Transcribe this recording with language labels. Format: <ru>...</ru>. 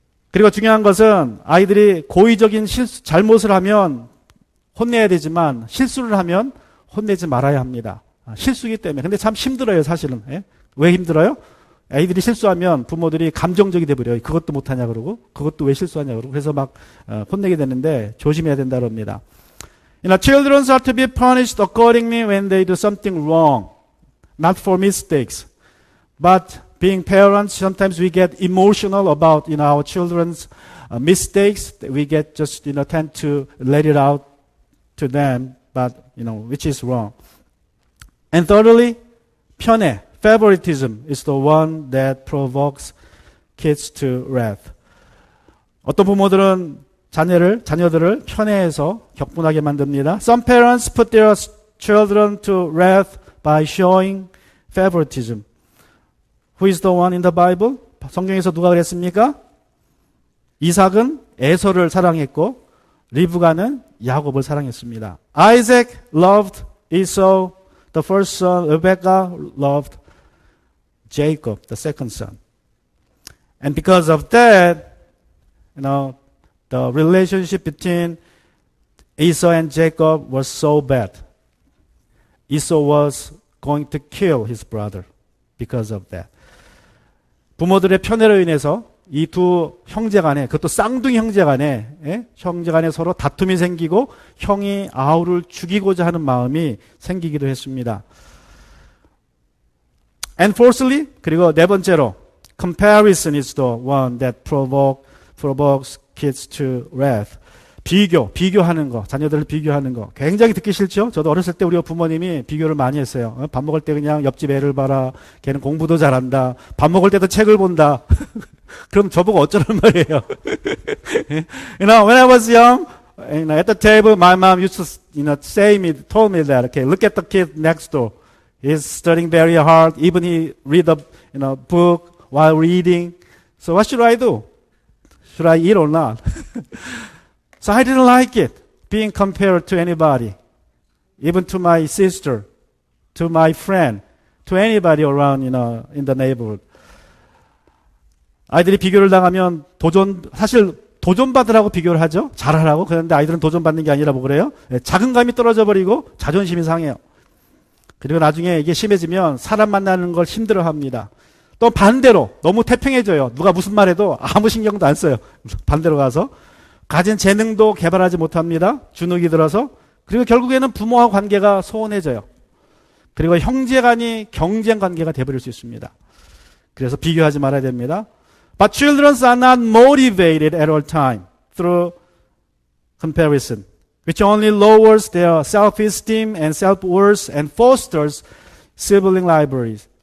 <ko>그리고 중요한 것은 아이들이 고의적인 잘못을 하면 혼내야 되지만 실수를 하면 혼내지 말아야 합니다. 실수이기 때문에. 근데 참 힘들어요, 사실은. 예? 왜 힘들어요? 아이들이 실수하면 부모들이 감정적이 돼버려요. 그것도 못하냐 그러고 그것도 왜 실수하냐 그러고 그래서 막 혼내게 되는데 조심해야 된다 그럽니다.</ko> <en>Children are to be punished accordingly when they do something wrong, not for mistakes. But being parents, sometimes we get emotional about our children's mistakes. We get just tend to let it out to them, but which is wrong. And thirdly, 편애, favoritism is the one that provokes kids to wrath.</en> <ko>어떤 부모들은 자녀들을 편애해서 격분하게 만듭니다.</ko> <en>Some parents put their children to wrath by showing favoritism. Who is the one in the Bible?</en> <ko>성경에서 누가 그랬습니까? 이삭은 에서를 사랑했고 리브가는 야곱을 사랑했습니다.</ko> <en>Isaac loved Esau, the first son. Rebecca loved Jacob, the second son. And because of that, the relationship between Esau and Jacob was so bad. Esau was going to kill his brother because of that.</en> <ko>부모들의 편애로 인해서 이 두 형제 간에, 그것도 쌍둥이 형제 간에, 형제 간에 서로 다툼이 생기고 형이 아우를 죽이고자 하는 마음이 생기기도 했습니다.</ko> <en>And fourthly,</en> <ko>그리고 네 번째로,</ko> <en>comparison is the one that provokes kids to wrath.</en> <ko>비교하는 거, 자녀들을 비교하는 거. 굉장히 듣기 싫죠? 저도 어렸을 때 우리 부모님이 비교를 많이 했어요. 밥 먹을 때 그냥 옆집 애를 봐라. 걔는 공부도 잘한다. 밥 먹을 때도 책을 본다. 그럼 저보고 어쩌란 말이에요.</ko> <en>You know, when I was young, at the table, my mom used to, told me that, okay, look at the kid next door. He's studying very hard. Even he read a, book while reading. So what should I do? Should I eat or not? So I didn't like it, being compared to anybody, even to my sister, to my friend, to anybody around, in the neighborhood.</en> <ko>아이들이 비교를 당하면 사실 도전받으라고 비교를 하죠. 잘하라고. 그런데 아이들은 도전받는 게 아니라 뭐 그래요? 자긍감이 떨어져 버리고 자존심이 상해요. 그리고 나중에 이게 심해지면 사람 만나는 걸 힘들어 합니다. 또 반대로 너무 태평해져요. 누가 무슨 말해도 아무 신경도 안 써요. 반대로 가서. 가진 재능도 개발하지 못합니다. 주눅이 들어서. 그리고 결국에는 부모와 관계가 소원해져요. 그리고 형제간이 경쟁 관계가 되어버릴 수 있습니다. 그래서 비교하지 말아야 됩니다.</ko> <en>But children are not motivated at all time through comparison, which only lowers their self-esteem and self-worth and fosters sibling rivalry.</en>